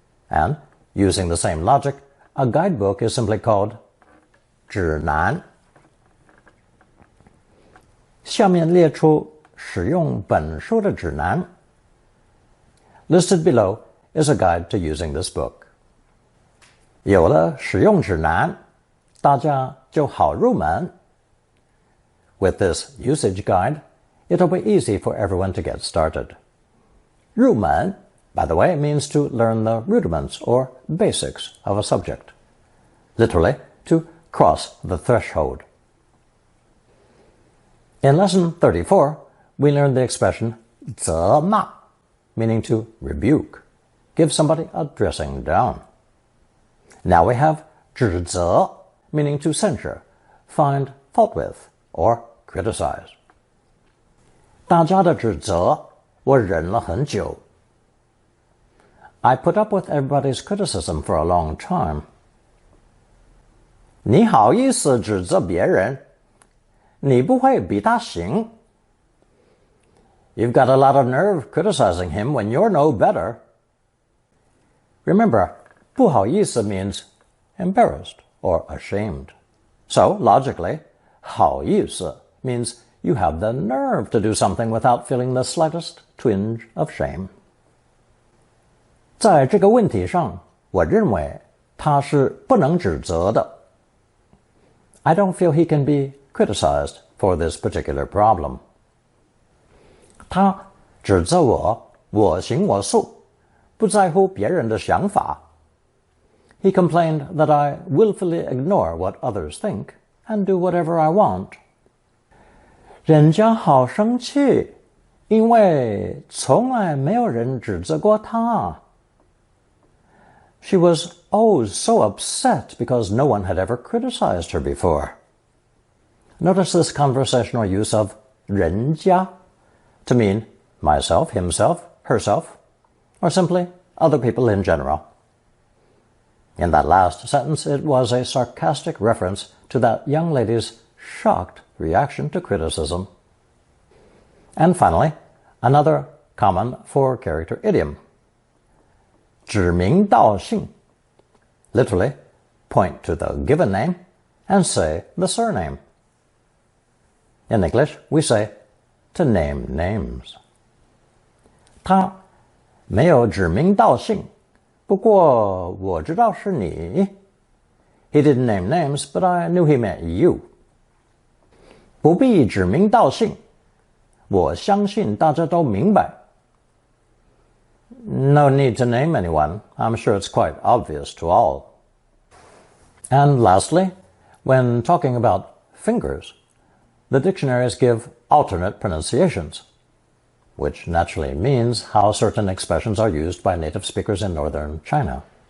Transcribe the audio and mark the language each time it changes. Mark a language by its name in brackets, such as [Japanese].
[English] And, using the same logic, a guidebook is simply called 指南。 [Chinese] 下面列出使用本书的指南。 [English] Listed below is a guide to using this book. [Chinese] 有了使用指南，大家就好入门。 [English] With this usage guide, it'll be easy for everyone to get started. 入门, by the way, means to learn the rudiments or basics of a subject. Literally, to cross the threshold. In lesson 34, we learned the expression 责骂, meaning to rebuke, give somebody a dressing down. Now we have 指责, meaning to censure, find fault with, or criticize. [Chinese] 大家的指责，我忍了很久。 [English] I put up with everybody's criticism for a long time. [Chinese] 你好意思指责别人？你不会比他行。 [English] You've got a lot of nerve criticizing him when you're no better. Remember, 不好意思 means embarrassed or ashamed. So, logically, 好意思 means you have the nerve to do something without feeling the slightest twinge of shame. [Chinese] 在这个问题上，我认为他是不能指责的。 [English] I don't feel he can be criticized for this particular problem. [Chinese] 他指责我，我行我素，不在乎别人的想法。 [English] He complained that I willfully ignore what others think and do whatever I want. [Chinese] 人家好生气，因为从来没有人指责过他。 [English] She was so upset because no one had ever criticized her before. Notice this conversational use of 人家 to mean myself, himself, herself, or simply other people in general. In that last sentence, it was a sarcastic reference to that young lady's shocked reaction to criticism. And finally, another common four-character idiom. 指名道姓, literally, point to the given name and say the surname. In English, we say to name names. [Chinese] 他没有指名道姓，不过我知道是你. [English] He didn't name names, but I knew he meant you. [Chinese] 不必指名道姓，我相信大家都明白. [English] No need to name anyone. I'm sure it's quite obvious to all. And lastly, when talking about fingers, the dictionaries give alternate pronunciations, which naturally means how certain expressions are used by native speakers in northern China.